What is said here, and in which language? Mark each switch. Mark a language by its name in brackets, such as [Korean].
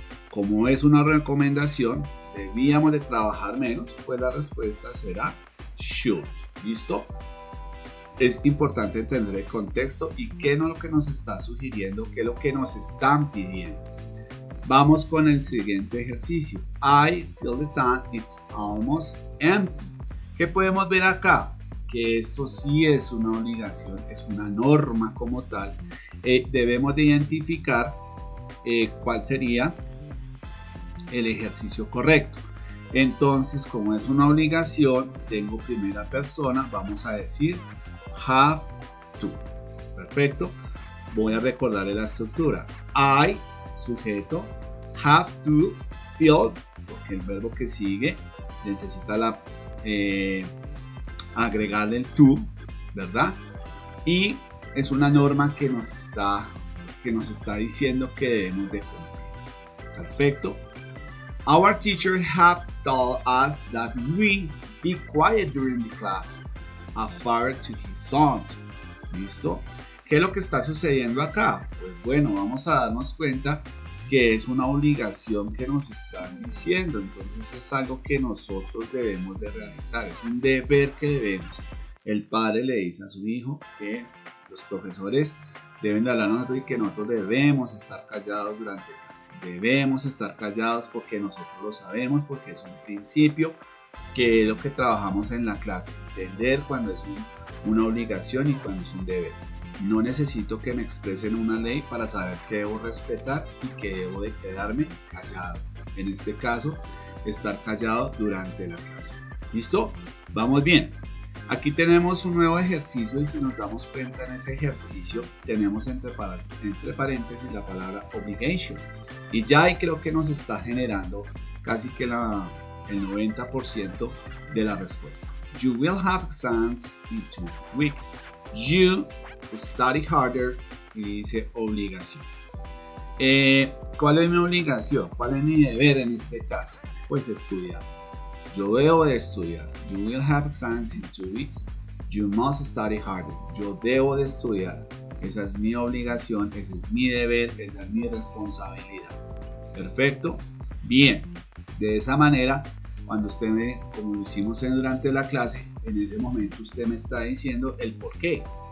[Spanish] Como es una recomendación, debíamos de trabajar menos, pues la respuesta será should. ¿Listo? Es importante entender el contexto y qué es lo que nos está sugiriendo, qué es lo que nos están pidiendo. Vamos con el siguiente ejercicio. [English] I feel the tank, it's almost empty. [Spanish] ¿Qué podemos ver acá? Que esto sí es una obligación, es una norma como tal. Debemos de identificar cuál sería el ejercicio correcto. Entonces, como es una obligación, tengo primera persona, vamos a decir have to. Perfecto. Voy a recordarle la estructura. I, sujeto, have to, feel, porque el verbo que sigue necesita agregarle el to, ¿verdad? Y es una norma que nos está diciendo que debemos de cumplir. Perfecto. [English] Our teacher have told us that we be quiet during the class, a father to his son. [Spanish] ¿Listo? ¿Qué es lo que está sucediendo acá? Pues bueno, vamos a darnos cuenta que es una obligación que nos están diciendo, entonces es algo que nosotros debemos de realizar, es un deber que debemos. El padre le dice a su hijo que los profesores deben de hablarnos y que nosotros debemos estar callados durante clase. Debemos estar callados porque nosotros lo sabemos, porque es un principio que es lo que trabajamos en la clase, entender cuando es una obligación y cuando es un deber. No necesito que me expresen una ley para saber que debo respetar y que debo de quedarme callado. En este caso, estar callado durante la clase. ¿Listo? Vamos bien. Aquí tenemos un nuevo ejercicio y si nos damos cuenta en ese ejercicio tenemos entre paréntesis la palabra obligation. Y ya ahí creo que nos está generando casi que el 90% de la respuesta. [English] You will have exams in 2 weeks. You study harder [Spanish] y dice obligación. ¿Cuál es mi obligación? ¿Cuál es mi deber en este caso? Pues estudiar. Yo debo de estudiar. [English] You will have exams in 2 weeks. You must study harder. [Spanish] Yo debo de estudiar. Esa es mi obligación, ese es mi deber, esa es mi responsabilidad. Perfecto. Bien. De esa manera, cuando usted como lo hicimos durante la clase, en ese momento usted me está diciendo el por qué.